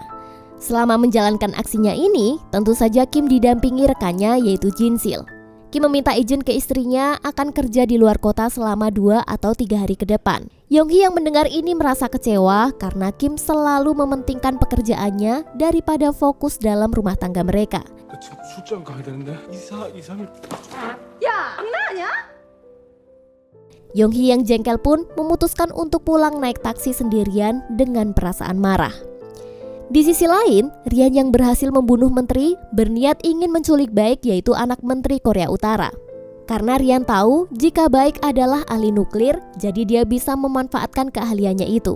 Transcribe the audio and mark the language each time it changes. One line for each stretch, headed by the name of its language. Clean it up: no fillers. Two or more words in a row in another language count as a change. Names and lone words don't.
Indonesian: Selama menjalankan aksinya ini, tentu saja Kim didampingi rekannya yaitu Jin-sil. Kim meminta izin ke istrinya akan kerja di luar kota selama 2 atau 3 hari ke depan. Yong-hye yang mendengar ini merasa kecewa karena Kim selalu mementingkan pekerjaannya daripada fokus dalam rumah tangga mereka.
Korean: 지금 출장 가야 되는데 2-3일. 야, 장난하냐?
Indonesian: Yong-hye yang jengkel pun memutuskan untuk pulang naik taksi sendirian dengan perasaan marah. Di sisi lain, Rian yang berhasil membunuh menteri berniat ingin menculik Baek yaitu anak menteri Korea Utara. Karena Rian tahu jika Baek adalah ahli nuklir, jadi dia bisa memanfaatkan keahliannya itu.